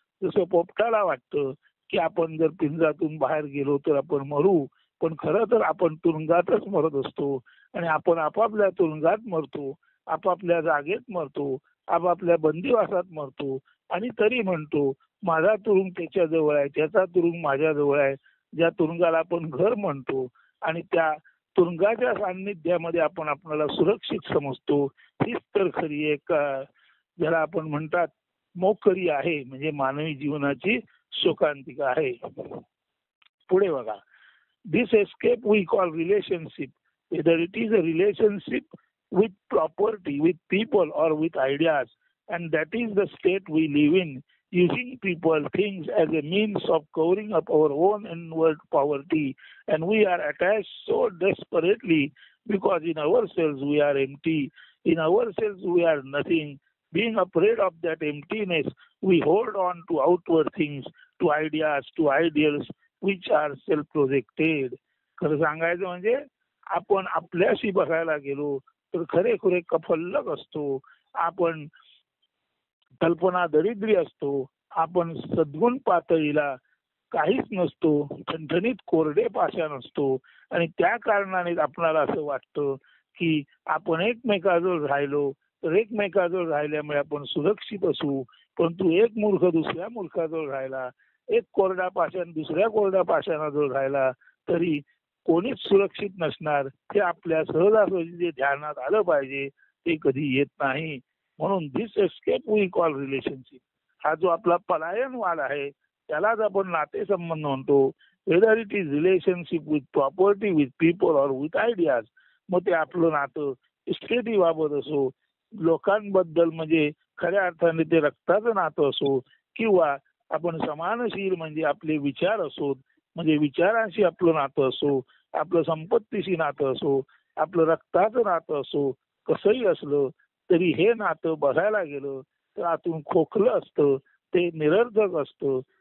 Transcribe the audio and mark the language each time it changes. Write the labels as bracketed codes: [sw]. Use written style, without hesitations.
[mr] जसं पोपटाला वाटतं की आपण जर पिंजऱ्यातून बाहेर गेलो तर आपण मरू, पण खरं तर आपण तुरुंगातच मरत असतो आणि आपण आपापल्या तुरुंगात मरतो, आपापल्या जागेत मरतो, आपापल्या बंदिवासात मरतो आणि तरी म्हणतो माझा तुरुंग त्याच्या जवळ आहे, त्याचा तुरुंग माझ्या जवळ आहे. ज्या तुरुंगाला आपण घर म्हणतो आणि त्या तुरुंगाच्या सान्निध्यामध्ये आपण आपल्याला सुरक्षित समजतो, हीच तर खरी एक ज्याला आपण म्हणतात मोकरी आहे, म्हणजे मानवी जीवनाची शोकांतिका आहे. पुढे बघा, [en] This escape we call relationship, whether it is a relationship with property, with people or with ideas, and that is the state we live in, using people, things as a means of covering up our own inward poverty, and we are attached so desperately because in ourselves we are empty, in ourselves we are nothing. Being afraid of that emptiness, we hold on to outward things, to ideas, to ideals which are self-projected. [mr] खरं सांगायचं म्हणजे आपण आपल्याशी बघायला गेलो तर खरेखुरे कफल्लक असतो, आपण कल्पना दरिद्री असतो, आपण सद्गुण पातळीला काहीच नसतो, ठणठणीत कोरडे पाषाण असतो आणि त्या कारणाने आपल्याला असं वाटतं की आपण एकमेकाजवळ राहिलो तर एकमेकाजवळ राहिल्यामुळे आपण सुरक्षित असू. परंतु एक मूर्ख दुसऱ्या मूर्खाजवळ राहिला, एक कोरडा पाषाण दुसऱ्या कोरड्या पाषाणाजवळ राहिला तरी कोणीच सुरक्षित नसणार. हे आपल्या सहजासहजी जे ध्यानात आलं पाहिजे ते कधी येत नाही. म्हणून [en] this escape we call relationship, [mr] हा जो आपला पलायनवाद आहे त्यालाच आपण नातेसंबंध म्हणतो. [en] Whether it is relationship with property, with people or with ideas. [mr] मग ते आपलं नातं इस्टेटी बाबत असो, लोकांबद्दल म्हणजे खऱ्या अर्थाने ते रक्ताचं नातं असो, किंवा आपण समानशील म्हणजे आपले विचार असोत, म्हणजे विचारांशी आपलं नातं असो, आपलं संपत्तीशी नातं असो, आपलं रक्ताचं नातं असो, कसंही असलं तरी हे नातं बघायला गेलं तर आतून खोकलं असतं, ते निरर्थक असतं.